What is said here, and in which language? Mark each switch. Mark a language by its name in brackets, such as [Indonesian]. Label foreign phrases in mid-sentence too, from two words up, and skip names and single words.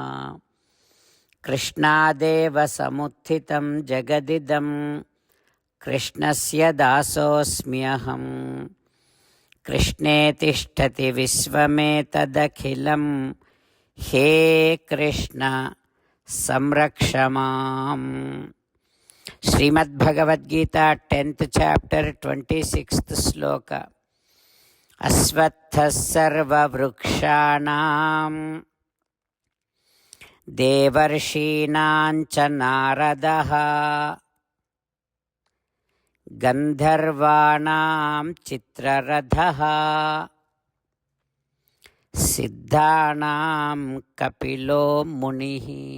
[Sanskrit] कृष्णादेव समुत्थितं जगदिदं कृष्णस्य दासोऽस्म्यहं. कृष्णे तिष्ठति विश्वमेतदखिलं. हे कृष्ण संरक्ष माम्. [English] श्रीमद्भगवद्गीता 10th chapter 26th श्लोका. [Sanskrit] अश्वत्थः सर्ववृक्षाणां देवर्षीणां च नारदः गन्धर्वाणां चित्ररथः सिद्धानां कपिलो मुनिः.